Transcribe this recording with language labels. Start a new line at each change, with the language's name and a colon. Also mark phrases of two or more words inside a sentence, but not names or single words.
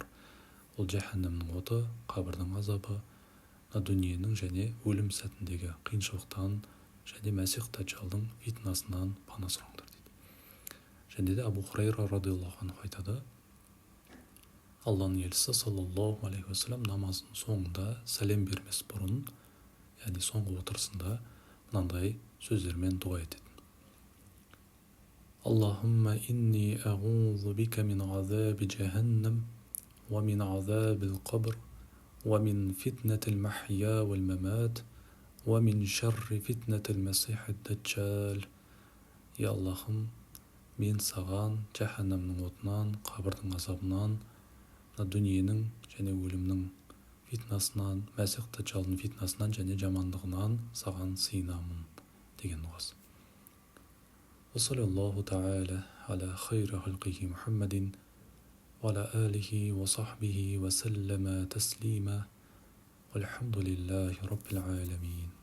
Kazakh: Ол жаһаннамның оты, қабірдің азабы, дүниенің және өлім сәтіндегі қиыншылықтан және Мәсих Даджалдың фитнасынан пана сұраңдар дейді. Және де Абу Хурайра
Arabic: رضي الله عنه
Kazakh: айтады: Алланың елшісі
Arabic: صلى الله عليه وسلم
Kazakh: намазының соңында сәлем бермес бұрын, яғни соңғы отырысында мынандай сөздермен дуа етеді:
Arabic: اللهم إني أعوذ بك من عذاب جهنم ومن عذاب القبر ومن فتنة المحيا والممات ومن شر فتنة المسيح الدجال.
Kazakh: Я Аллахым, мен саған жаһаннамның отынан, қабірдің азабынан, дүниенің және өлімнің фитнасынан, Мәсих Даджалдың фитнасынан және жамандығынан саған сыйынамын деген дұғасы.
Arabic: وصلى الله تعالى على خير خلقه محمد وعلى آله وصحبه وسلم تسليما. والحمد لله رب العالمين.